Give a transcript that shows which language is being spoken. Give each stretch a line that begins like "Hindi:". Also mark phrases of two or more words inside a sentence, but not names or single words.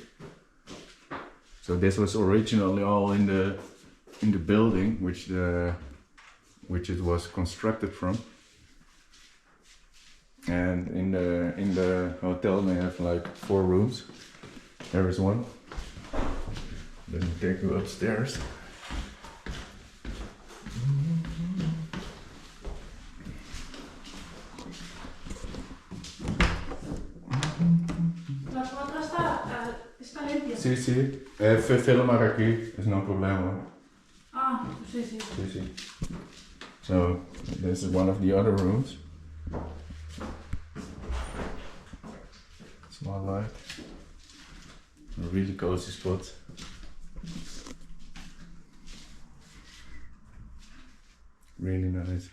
English: So this was originally all in the building which it was constructed from. And in the hotel they have like 4 rooms. There is one. Let me take you upstairs.
Spanish: Sí, sí. Filmar aquí es no problema. Ah, sí, sí. Sí, sí.
English: So this is one of the other rooms. Small light. A really cozy spot. Really nice.